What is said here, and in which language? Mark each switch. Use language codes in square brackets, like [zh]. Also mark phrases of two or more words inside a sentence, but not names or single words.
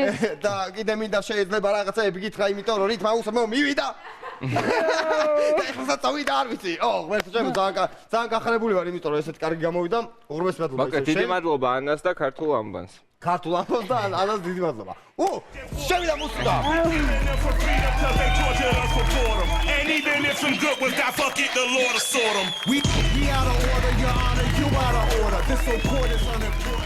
[ka] და კიდე მინდა შეიძლება რაღაცები გითხრა, იმიტომ რომ რითმა უსმო მივიდა. ეხლა წავიდა არ ვიცი. ღმერთო ჩემო ძალიან გახარებული ვარ, იმიტომ რომ ესეთი კარგი გამოვიდა. უღრმესი მადლობა. მოკა დიდი მადლობა ანას და ქართულ ამბანს. ქართულ ამბავს და ანას დიდი მადლობა. შევიდა მუსიკა. [en] For freedom 'cause they tortured us for boredom. And even if some good was that fuck it, the Lord will sort 'em. We out of order, your honor, you out of order. This so court is unimportant.